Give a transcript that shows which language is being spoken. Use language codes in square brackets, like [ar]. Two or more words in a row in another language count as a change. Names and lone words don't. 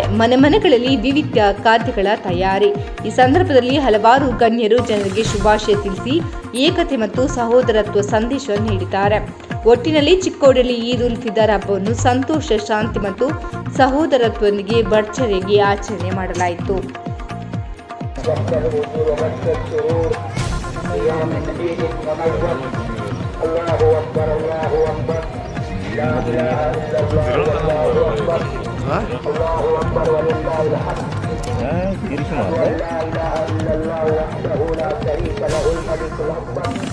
[kn] ಮನೆಗಳಲ್ಲಿ ವಿವಿಧ ಖಾದ್ಯಗಳ ತಯಾರಿ. ಈ ಸಂದರ್ಭದಲ್ಲಿ ಹಲವಾರು ಗಣ್ಯರು ಜನರಿಗೆ ಶುಭಾಶಯ ತಿಳಿಸಿ ಏಕತೆ ಮತ್ತು ಸಹೋದರತ್ವ ಸಂದೇಶ ನೀಡಿದ್ದಾರೆ. ಒಟ್ಟಿನಲ್ಲಿ ಚಿಕ್ಕೋಡಿಯಲ್ಲಿ ಈದ್ ಉಲ್ ಫಿದರ್ ಹಬ್ಬವನ್ನು ಸಂತೋಷ, ಶಾಂತಿ ಮತ್ತು ಸಹೋದರತ್ವದೊಂದಿಗೆ ಭರ್ಜರಿಯಾಗಿ ಆಚರಣೆ ಮಾಡಲಾಯಿತು. [ar] الله أكبر، الله أكبر، لا إله إلا الله، الله أكبر، الله أكبر، ولله الحمد. لا إله إلا الله وحده لا شريك له الملك الأكبر.